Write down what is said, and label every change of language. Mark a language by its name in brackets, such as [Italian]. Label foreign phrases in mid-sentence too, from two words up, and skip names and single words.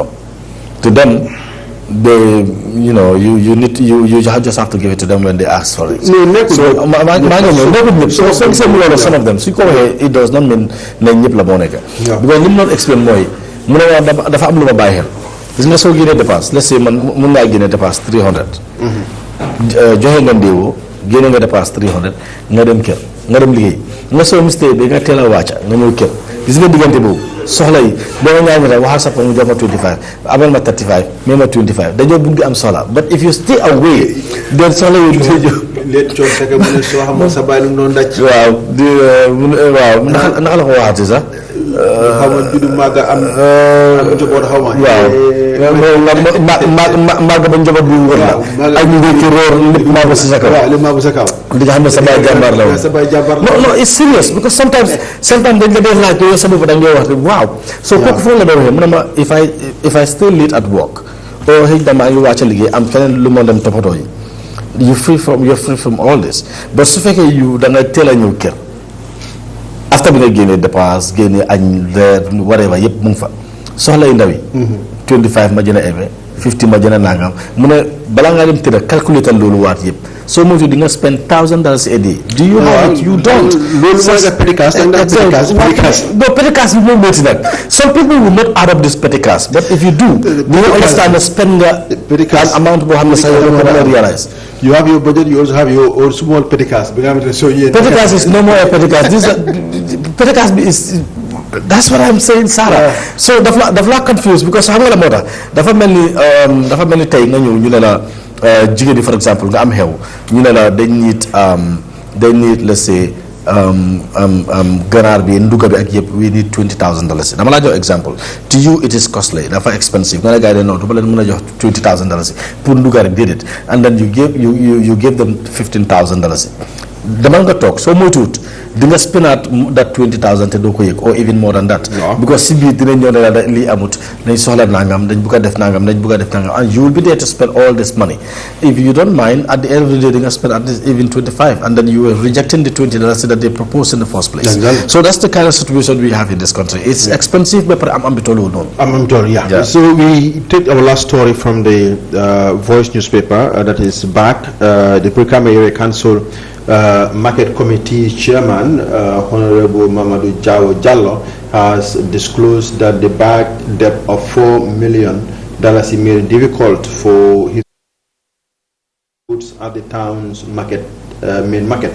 [English] To them, you just have to give it to them when they ask for it. So some of them. So it does not mean because you not explain more. Let's say [Wolof] mun ngaa génne dépasse 300. joxe nga ndéewoo génne nga dépasse 300 nga dem kër nga dem liggéey nga soo mistake bi nga teel a wàcca nga ñëw kër gis nga diggante boobu soxla yi boo ñaan rek waxal sa mu jox ma 25 amal ma 35 mais ma 25 dañoo bëgg di am soxla [English] but if you stay away then [Wolof] soxla yi léegi coon fekk mu ne soo xamoon sa bàyyi lu mu doon daj. waaw di waaw naka la ko waxaati sax. xaw ma juddu màgg am njaboot xaw ma. waaw màgg ba njaboot bu wër la. ak ñu ngi ci roor lépp màgg si sa kaw. waaw lépp màgg sa kaw. di nga xam ne sa baay jàmbaar la woon. sa baay jàmbaar la woon. non [English] it's serious because sometimes [Wolof] dañ la dee laaj yow sa bopp da ngay wax waaw. so kooku foofu la doon waxee mu ne ma [English] if I stay late at work or [Wolof] xëy na maa ngi wàcc liggéey am keneen lu ma dem toppatoo yi. [English] you're free from all this but [Wolof] su fekkee da nga teel a ñëw kër after bi nga génnee dépense génnee añ reer whatever yëpp mu ngi fa soxla yu ndaw yi 25 ma jën a eve 50 ma jën a nangam mu ne balaa ngaa dem tëdd calculer tal loolu waat yëpp soo moytu di nga [English] spend $1,000 a day do you have it you don't [Wolof] loolu mooy nga [English] petty cash no petty cash [Wolof] bi moom métti nag [English] some people will not add up this petty cash but if you do you understand na spend nga an amount [Wolof] boo xam ne sax yow nga [English] realize you have your budget you also have your own small petty cash [Wolof] bi nga xamante ne soo yéen [English] petty cash is no more a petty cash this petty cash [Wolof] bi [English] is that's what I'm saying Sarah so [Wolof] daf la confused because xam nga la moo tax dafa mel ni tey nga ñëw ñu ne la jigéen ñi [English] for example [Wolof] nga am xew ñu ne la dañ [English] need let's say [Wolof] ganaar bi nduga bi ak yëpp [English] we need $20,000 [Wolof] dama laa jox exemple [English] to you it is costly [Wolof] dafa expensive nga ne gars yi non du ma leen mën a jox $20,000 pour nduga rek déedéet [English] and then you give them $15,000 [Wolof] demal nga toog soo moytuwut di nga [English] spend that 20,000 [Wolof] te doo ko yëg [English] or even more than that because [Wolof] si biir dinañ ñëw ne la lii amut nañ soxla nangam dañ bugg a def nangam [English] and you will be there to spend all this money if you don't mind at the end of the day [Wolof] di nga [English] spend at least even 25 and then you are rejecting the $20 that they proposed in the first place so that's the kind of situation we have in this country it's expensive but [Wolof] am bi tollu noonu [English] so we take our last story from the Voice newspaper that is back the Brikama Area Council Market Committee Chairman Honorable Mamadou Jawo Jallo has disclosed that the bad debt of $4 million made it difficult for his goods at the town's main market.